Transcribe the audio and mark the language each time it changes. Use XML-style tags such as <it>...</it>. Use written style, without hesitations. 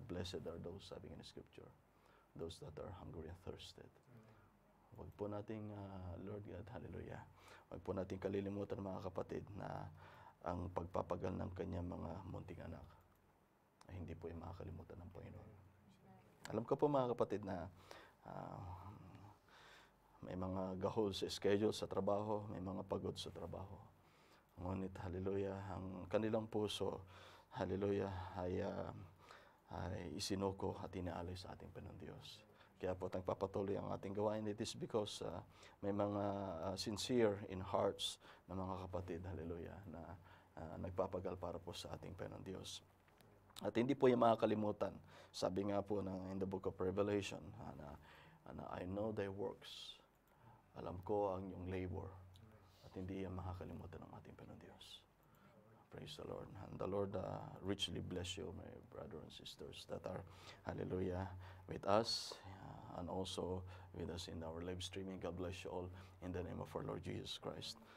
<en>Blessed are those,</en> <tl>sabi</tl> <en>in the scripture, those that are hungry and thirsted.</en> <tl>Huwag po nating, Lord God, hallelujah, huwag po nating kalilimutan, mga kapatid, na ang pagpapagal ng kanyang mga munting anak ay hindi po yung makakalimutan ng Panginoon. Alam ko po, mga kapatid, na may mga gahol sa schedule sa trabaho, may mga pagod sa trabaho. Ngunit, hallelujah, ang kanilang puso, hallelujah, ay isinuko at inaalay sa ating Panginoon Diyos. Kaya po nagpapatuloy ang ating gawain.</tl> <en>It is because</en> <tl>may mga sincere in hearts na mga kapatid, hallelujah, na nagpapagal para po sa ating Panginoon Diyos. At hindi po yung makakalimutan. Sabi nga po</tl> <en>in the book of Revelation, I know thy works.</en> <tl>Alam ko ang iyong labor. At hindi yan makakalimutan ng ating Panginoon Diyos.</tl> <en>Praise the Lord. And the Lord richly bless you, my brothers and sisters that are, hallelujah, with us and also with us in our live streaming. God bless you all in the name of our Lord Jesus Christ.</en>